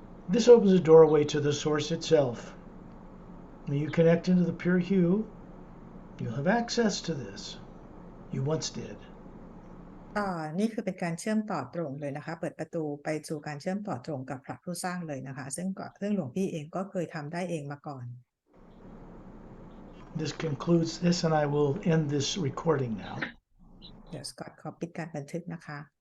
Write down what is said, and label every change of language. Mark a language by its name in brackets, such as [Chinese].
[English] This opens a doorway to the source itself. When you connect into the pure hue, you'll have access to this. You once did. [Thai] นี่คือเป็นการเชื่อมต่อตรงเลยนะคะเปิดประตูไปสู่การเชื่อมต่อตรงกับพระผู้สร้างเลยนะคะซึ่งหลวงพี่เองก็เคยทำได้เองมาก่อน [English] This concludes this and I will end this recording now. [Thai] เดี๋ยวสกอตขอปิดการบันทึกนะคะ